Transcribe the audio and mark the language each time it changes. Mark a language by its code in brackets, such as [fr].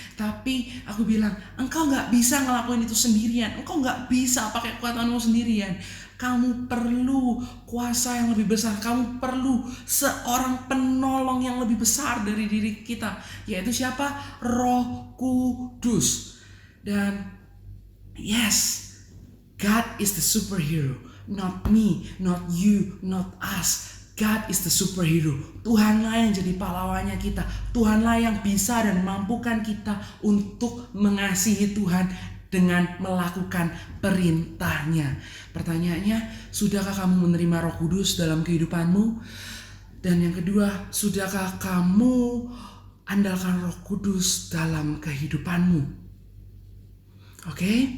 [id] Tapi aku bilang, engkau gak bisa ngelakuin itu sendirian. Engkau gak bisa pakai kekuatanmu sendirian. Kamu perlu kuasa yang lebih besar. Kamu perlu seorang penolong yang lebih besar dari diri kita, yaitu siapa? Roh Kudus. [en] Dan yes, God is the superhero, not me, not you, not us. God is the superhero. [id] Tuhanlah yang jadi pahlawannya kita. Tuhanlah yang bisa dan mampukan kita untuk mengasihi Tuhan dengan melakukan perintahnya. Pertanyaannya, sudahkah kamu menerima Roh Kudus dalam kehidupanmu? Dan yang kedua, sudahkah kamu andalkan Roh Kudus dalam kehidupanmu? Oke?